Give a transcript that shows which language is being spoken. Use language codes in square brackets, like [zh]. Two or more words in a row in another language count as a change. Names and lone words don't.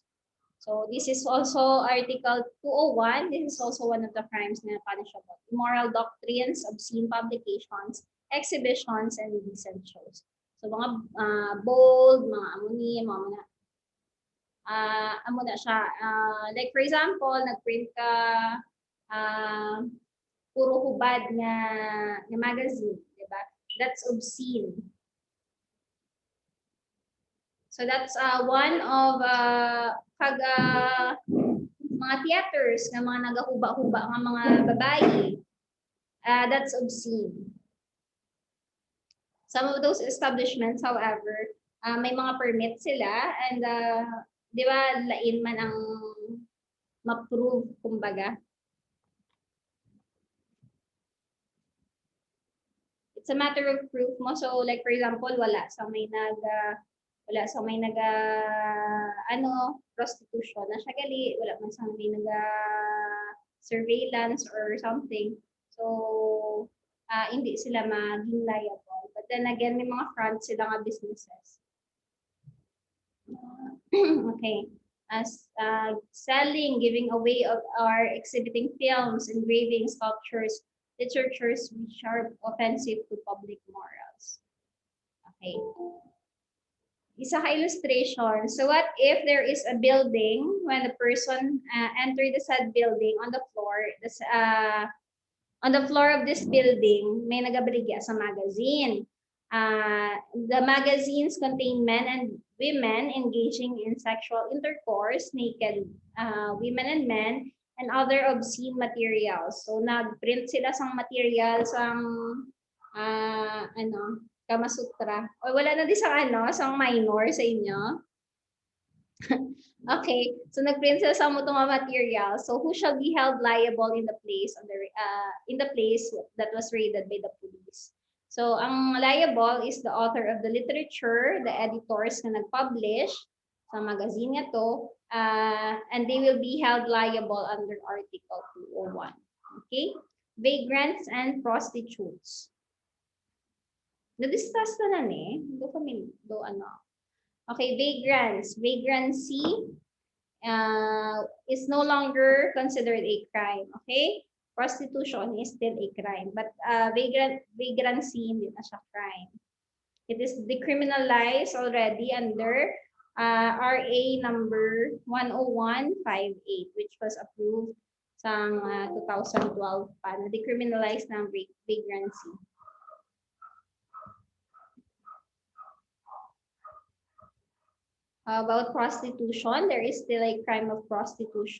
[en] So this is also Article 201. This is also one of the crimes na punishable. Immoral doctrines, obscene publications, exhibitions, and indecent shows. [hil] So mga bold, mga amuni, mga amo na siya. [en] Like for example, [hil] nag-print ka puro hubad nga magazine, di ba? [en] That's obscene. So that's one of [hil] mga theaters nga mga nagahuba-huba nga mga babae. [en] That's obscene. Some of those establishments, however, [hil] may mga permit sila and di ba lain man ang ma-prove kumbaga. [en] It's a matter of proof mo. So like for example, [hil] wala sa may prostitution na siya gali, wala man sa may surveillance or something. [tl] So hindi sila maging liable. [en] But then again, [hil] may mga front sila nga businesses. Okay. [en] As selling, giving away of or exhibiting films, engraving, sculptures, literatures which are offensive to public morals. [hil] Okay. Isa ka illustration. [en] So what if there is a building when the person entered the said building on the floor of this building [hil] may nagabaligya sa magazine. [en] The magazines contain men and women engaging in sexual intercourse, naked women and men, and other obscene materials. [hil] So nag-print sila sang materials sang Kama Sutra. O wala na di sa sang minor sa inyo. Okay, so nag-print sila sa mga material. [en] So who shall be held liable in the place that was raided by the police? So ang liable is the author of the literature, the editors [hil] na nag-publish sa magazine nga to, [en] and they will be held liable under Article 201. Okay? Vagrants and prostitutes. [hil] Na-discuss na ni. Okay, vagrants. [en] Vagrancy is no longer considered a crime. Okay? Prostitution is still a crime. But vagrancy [tl] hindi na siya [en] crime. It is decriminalized already under RA number 10158, which was approved sa 2012 pa. [tl] Na-decriminalize ng vagrancy. [en] About prostitution, there is still a crime of prostitution.